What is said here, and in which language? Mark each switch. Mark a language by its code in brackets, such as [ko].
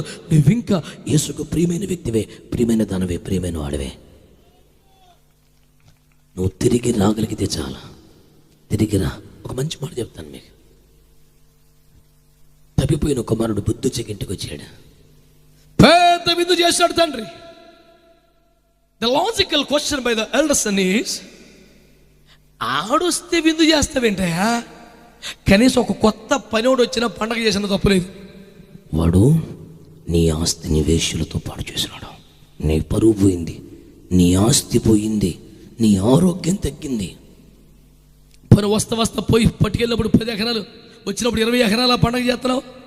[te] నువ్వు ఇంకా యేసుకు ప్రియమైన వ్యక్తివే, ప్రియమైన దానవే, ప్రియమైన వాడవే. నువ్వు తిరిగి రాగలిగితే చాలా. తిరిగి రా. ఒక మంచి మాట చెప్తాను మీకు. తప్పిపోయిన కుమారుడు బుద్ధి చెక్కింటికి వచ్చాడు. పెద్ద విందు చేశాడు తండ్రి. [en] The logical question by the elder son is, [te] ఆడొస్తే విందు చేస్తావేంటయా? కనీసం ఒక కొత్త పనివాడు వచ్చినా పండగ చేసిన తప్పులేదు. వాడు నీ ఆస్తిని వేశ్యలతో పాడు చేసినాడు. నీ పరువు పోయింది, నీ ఆస్తి పోయింది, నీ ఆరోగ్యం తగ్గింది. పని వస్తా పోయి పట్టుకెళ్ళినప్పుడు 10 ఎకరాలు, వచ్చినప్పుడు 20 ఎకరాల పండగ చేస్తున్నావు.